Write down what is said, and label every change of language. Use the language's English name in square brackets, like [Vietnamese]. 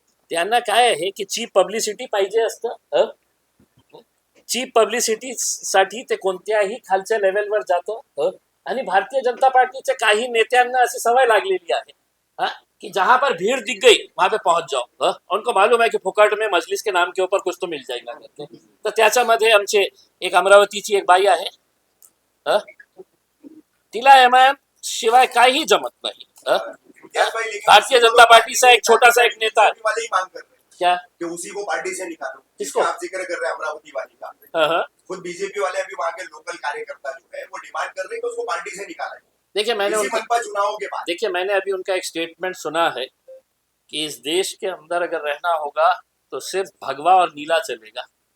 [Marathi] त्यांना काय आहे की चीप पब्लिसिटी पाहिजे असतं. चीप पब्लिसिटी साठी ते कोणत्याही खालच्या लेवलवर जातो. आणि भारतीय जनता पार्टीच्या काही नेत्यांना अशी सवय लागलेली आहे कि [Hindi] जहां पर भीड़ दिख गई वहां पे पहुंच जाओ. उनको मालूम है कि फुकट में मजलिस के नाम के ऊपर कुछ तो मिल जाएगा करके. [Marathi] तर त्याच्यामध्ये आमचे एक अमरावतीची एक बाई आहे, तिला एमआयएम शिवाय काही जमत नाही. भारतीय जनता पार्टीचा एक छोटासा एक नेता है. [Hindi] वाले ही मांग कर रहे हैं क्या कि उसी को पार्टी से निकालो, किसको? जिसका आप जिक्र कर रहे हैं अमरावती वाली का. हाँ. खुद बीजेपी वाले अभी वहाँ के लोकल कार्यकर्ता जो है वो डिमांड कर रहे हैं कि उसको पार्टी से निकाला जाए. देखिए इसी मनपा चुनावों के बाद देखिए मैंने अभी उनका एक स्टेटमेंट सुना है कि इस देश के अंदर अगर रहना होगा तो सिर्फ भगवा और नीला चलेगा.